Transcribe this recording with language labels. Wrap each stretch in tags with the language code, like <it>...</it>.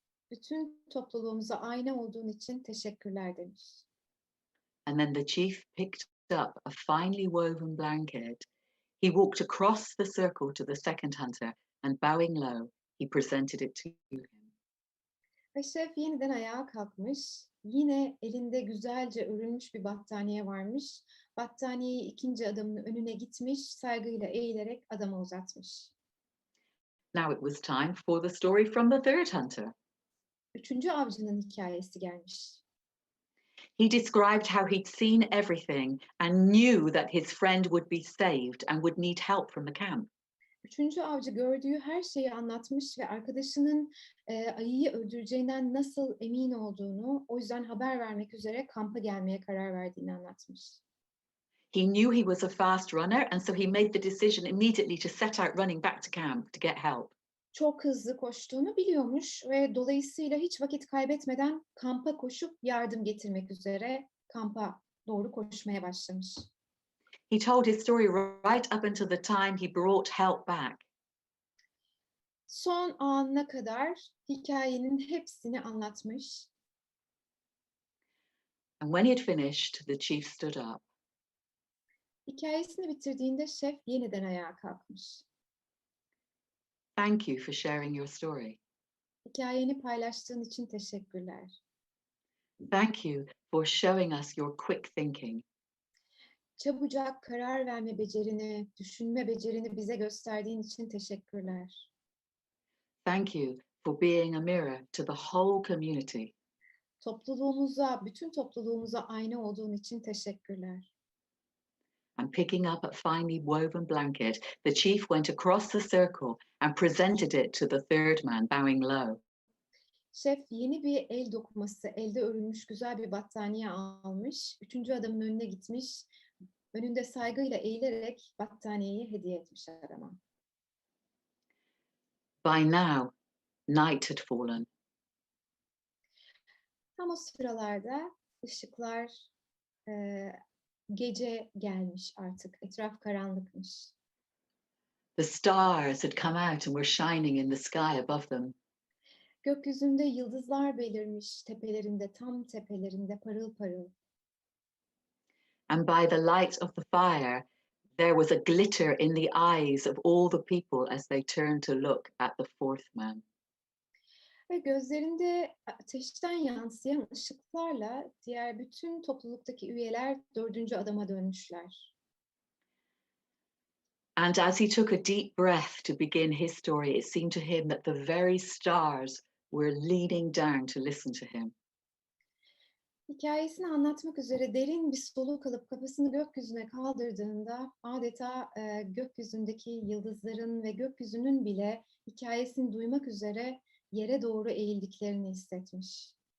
<tr>Bütün topluluğumuza ayna olduğun için teşekkürler demiş.</tr> <en>And then the chief picked up a finely woven blanket. He walked across the circle to the second hunter and bowing low, he presented it to him.</en> <tr>Ve şef yeniden ayağa kalkmış. Yine elinde güzelce örülmüş bir battaniye varmış. Battaniyeyi ikinci adamın önüne gitmiş, saygıyla eğilerek adama uzatmış.</tr> <en>Now it was time for the story from the third hunter.</en> <tr>Üçüncü avcının hikayesi gelmiş.</tr> <en>He described how he'd seen everything and knew that his friend would be saved and would need help from the camp.</en> <tr>Üçüncü avcı gördüğü her şeyi anlatmış ve arkadaşının ayıyı öldüreceğinden nasıl emin olduğunu, o yüzden haber vermek üzere kampa gelmeye karar verdiğini anlatmış.</tr> <en>He knew he was a fast runner, and so he made the decision immediately to set out running back to camp to get help.</en> <tr>Çok hızlı koştuğunu biliyormuş ve dolayısıyla hiç vakit kaybetmeden kampa koşup yardım getirmek üzere kampa doğru koşmaya başlamış.</tr> <en>He told his story right up until the time he brought help back.</en> <tr>Son anına kadar hikayenin hepsini anlatmış.</tr> <en>And when he had finished, the chief stood up.</en> <tr>Hikayesini bitirdiğinde şef yeniden ayağa kalkmış.</tr> <en>Thank you for sharing your story.</en> <tr>Hikayeni paylaştığın için teşekkürler.</tr> <en>Thank you for showing us your quick thinking.</en> <tr>Çabucak karar verme becerini, düşünme becerini bize gösterdiğin için teşekkürler.</tr> <en>Thank you for being a mirror to the whole community.</en> <tr>Topluluğumuza, bütün topluluğumuza ayna olduğun için teşekkürler.</tr> <en>And picking up a finely woven blanket, the chief went across the circle and presented it to the third man, bowing low.</en> <tr>Şef yeni bir el dokuması, elde örülmüş güzel bir battaniye almış. Üçüncü adamın önüne gitmiş. Önünde saygıyla eğilerek battaniyeyi hediye etmiş adama.</tr> <en>By now, night had fallen.</en> <tr>Tam o sıralarda ışıklar, gece gelmiş artık. Etraf karanlıkmış.</tr> <en>The stars had come out and were shining in the sky above them.</en> <tr>Gökyüzünde yıldızlar belirmiş tepelerinde, tam tepelerinde parıl parıl.</tr> <en>And by the light of the fire, there was a glitter in the eyes of all the people as they turned to look at the fourth man.</en> <tr>Ve gözlerinde ateşten yansıyan ışıklarla diğer bütün topluluktaki üyeler dördüncü adama dönmüşler.</tr> <en>And as he took a deep breath to begin his story, it seemed to him that the very stars were leaning down to listen to him.</en> <tr>Hikayesini anlatmak üzere derin bir soluk alıp kafasını gökyüzüne kaldırdığında adeta gökyüzündeki yıldızların ve gökyüzünün bile hikayesini duymak üzere yere doğru eğildiklerini hissetmiş.</tr>